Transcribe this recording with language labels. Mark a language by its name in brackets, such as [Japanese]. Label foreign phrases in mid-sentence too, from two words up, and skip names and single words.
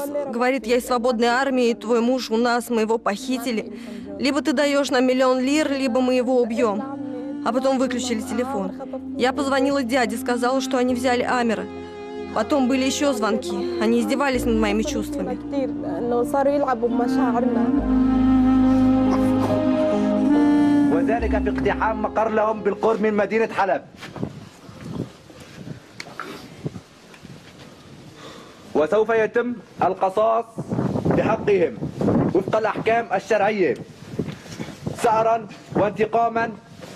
[Russian] Говорит: я из свободной армии, твой муж у нас, мы его похитили. Либо ты даешь нам 1 000 000 лир, либо мы его убьем. А потом выключили телефон. Я позвонила дяде, сказала, что они взяли Амира. Потом были еще звонки, они издевались над моими чувствами. [Arabic] وذلك في اقتحام مقر لهم بالقرب من مدينة حلب. وسوف يتم القصاص بحقهم وفق الأحكام الشرعية ثأرا وانتقاما